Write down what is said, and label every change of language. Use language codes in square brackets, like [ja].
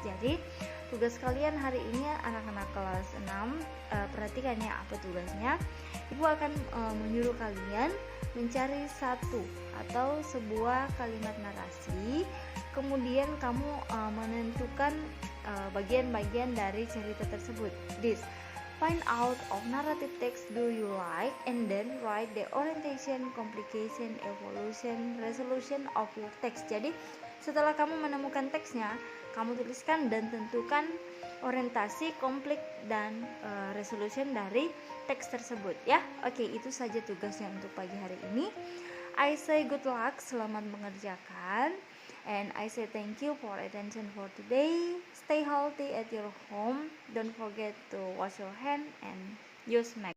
[id] Jadi tugas kalian hari ini anak-anak kelas 6 perhatikan ya apa tugasnya. Ibu akan menyuruh kalian mencari satu atau sebuah kalimat narasi. Kemudian kamu menentukan bagian-bagian dari cerita tersebut. [en] Find out of narrative text do you like and then write the orientation, complication, evaluation, resolution of your text. [id] Jadi setelah kamu menemukan teksnya, kamu tuliskan dan tentukan orientasi, konflik, dan resolution dari teks tersebut ya. Oke, itu saja tugasnya untuk pagi hari ini. [en] I say good luck, [id] selamat mengerjakan. [en] And I say thank you for attention for today. Stay healthy at your home. Don't forget to wash your hand and use mask.